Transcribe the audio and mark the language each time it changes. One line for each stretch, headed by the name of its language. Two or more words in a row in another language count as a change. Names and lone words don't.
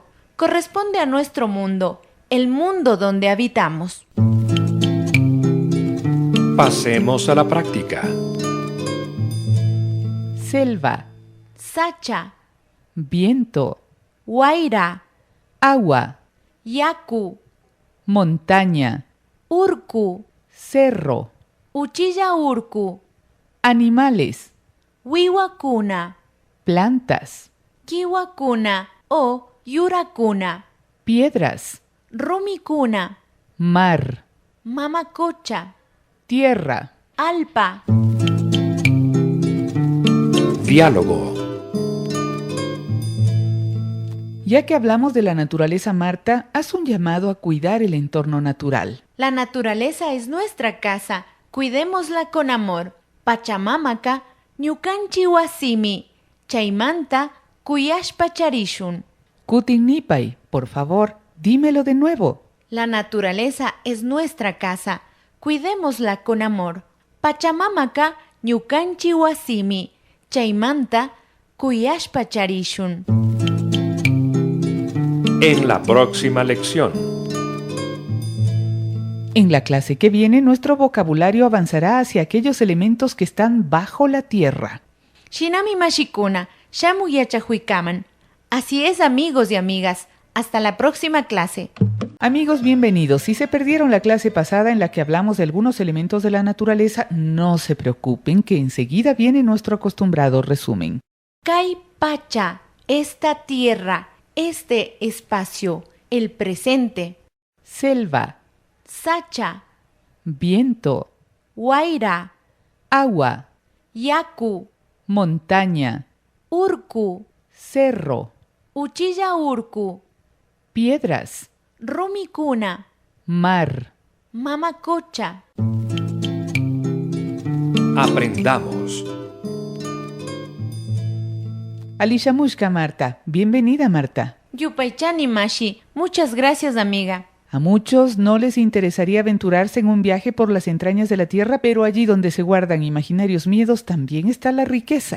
Spanish: Corresponde a nuestro mundo, el mundo donde habitamos. Pasemos a la práctica. Selva,
Quechua: Sacha,
Spanish: viento,
Quechua: Guaira,
Spanish: agua,
Quechua: yaku,
Spanish: montaña,
Quechua: urku,
Spanish: cerro,
Quechua: uchilla urku,
Spanish: animales,
Quechua: wiwakuna,
Spanish: plantas,
Quechua: kiwakuna o yurakuna,
Spanish: piedras,
Quechua: rumikuna,
Spanish: mar,
Quechua: mamacocha,
Spanish: tierra.
Quechua: alpa.
Spanish: Diálogo. Ya que hablamos de la naturaleza, Marta, haz un llamado a cuidar el entorno natural. La naturaleza es nuestra casa, cuidémosla con amor.
Quechua: Pachamamaka, ñukanchi wasimi, chaymanta, kuyashpa charishun. Kutin-Nipay,
Spanish: por favor, dímelo de nuevo. La naturaleza es nuestra casa, cuidémosla con amor.
Quechua: Pachamamaka, ñukanchi wasimi, chaymanta, kuyashpa charishun.
Spanish: En la próxima lección. En la clase que viene, nuestro vocabulario avanzará hacia aquellos elementos que están bajo la tierra.
Quechua: Shinami mashikuna, shamu yachahuikaman.
Spanish: Así es, amigos y amigas. Hasta la próxima clase. Amigos, bienvenidos. Si se perdieron la clase pasada en la que hablamos de algunos elementos de la naturaleza, no se preocupen, que enseguida viene nuestro acostumbrado resumen.
Quechua: Kai pacha,
Spanish: esta tierra, este espacio, el presente. Selva,
Quechua: Sacha,
Spanish: viento,
Quechua: Guaira,
Spanish: agua,
Quechua: Yaku,
Spanish: montaña,
Quechua: Urku,
Spanish: cerro,
Quechua: Uchilla Urku,
Spanish: piedras,
Quechua: Rumikuna,
Spanish: mar.
Quechua: Mamacocha.
Spanish: Aprendamos.
Quechua: Alicia Mushka, Marta.
Spanish: Bienvenida, Marta.
Quechua: Yupaychani Mashi,
Spanish: muchas gracias, amiga. A muchos no les interesaría aventurarse en un viaje por las entrañas de la tierra, pero allí donde se guardan imaginarios miedos también está la riqueza.